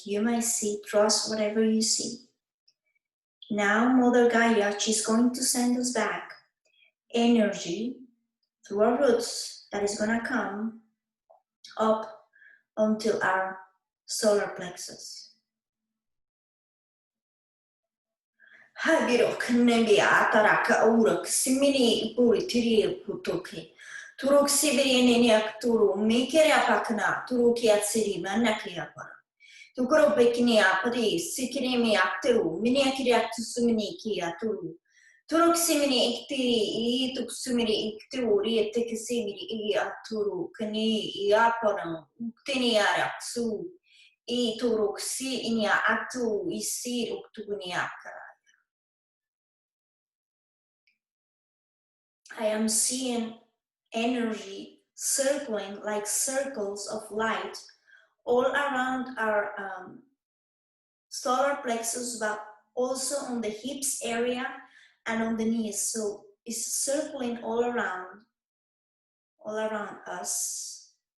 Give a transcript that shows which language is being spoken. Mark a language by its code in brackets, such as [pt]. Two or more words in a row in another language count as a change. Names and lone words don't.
[en] You might see, trust whatever you see. Now Mother Gaia, she's going to send us back energy through our roots that is going to come up until our solar plexus. Habirok nebi ataraka urak simini puri tiri putoke. Turuk sibiri neniak turu mikere apakna turuki atsiri manaki apana. Tukoro pekini apari sikirimi akteru miniakiri aktusumini ki aturu. Turuk simini iktiri ituksimiri ikturi etekisimiri i aturu kani i apana uktini araksu i turuk si inia atu isi uktuguni akara. I am seeing energy circling like circles of light all around our solar plexus, but also on the hips area and on the knees. So it's circling all around us.